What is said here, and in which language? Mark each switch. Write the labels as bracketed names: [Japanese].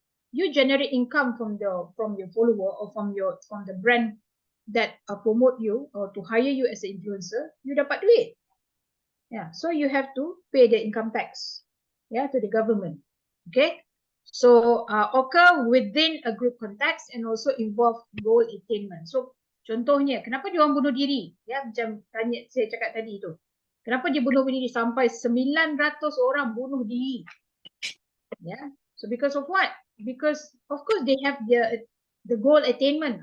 [English] You generate income from your follower or from the brand that promote you or to hire you as an influencer, you [Malay] dapat duit. [English] So you have to pay the income tax to the government. Okay? So occur within a group context and also involve goal attainment. [Malay] So contohnya, kenapa dia orang bunuh diri? Macam saya cakap tadi tu. Kenapa dia bunuh diri sampai 900 orang bunuh diri? [English] So because of what? Because of course they have the goal attainment.